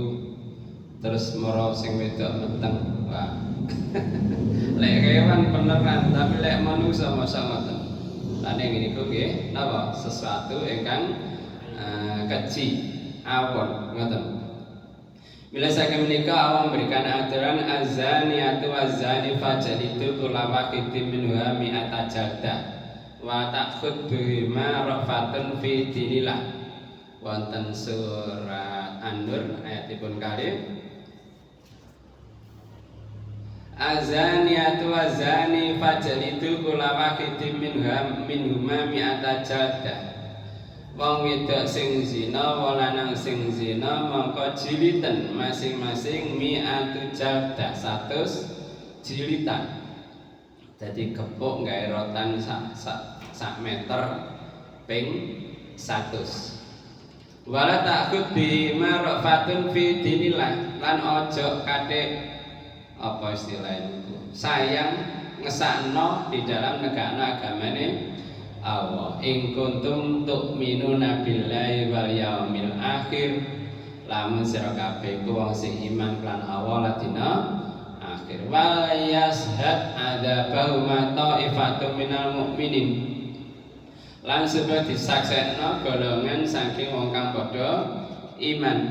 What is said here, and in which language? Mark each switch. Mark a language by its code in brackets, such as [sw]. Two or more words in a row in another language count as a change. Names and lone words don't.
[jv] Terus mara sing wedok meteng. Wah. Lek kewan beneran, tapi lek manungsa masa ngoten. Lan ngene niku nggih napa sesuatu ingkang keji awon ngoten. Bila saking menika Allah memberikan aturan [ar] الزانية والزاني فاجلدوا كل واحد منها مائة جلدة وتأخذ بها رأفة في دين الله. [jv] Wonten surat An-Nur ayatipun kalih, [ar] الزانية والزاني فاجلدوا كل واحد منهما مائة جلدة. [jv] Wong wedok sing zina, wong lanang sing zina, mongko jiliten masing-masing [ar] مائة جلدة, [jv] 100 jilitan. Jadi gepuk gawe rotan sak meter ping 100. [ar] ولا تأخذ بهما رأفة في دين الله. [jv] Lan ojo kadek [id] apa istilahnya itu, [jv] sayang ngesakno [id] di dalam negara [jv] agamane Allah. [ar] إن كنتم تؤمنون بالله واليوم الآخر, [jv] lamun sira kabeh ku wong sing iman lan Allah lan dina akhir. [ar] ويشهد عذابهما طائفة من المؤمنين. [jv] Lan supaya disaksekno golongan saking wong kang padha iman.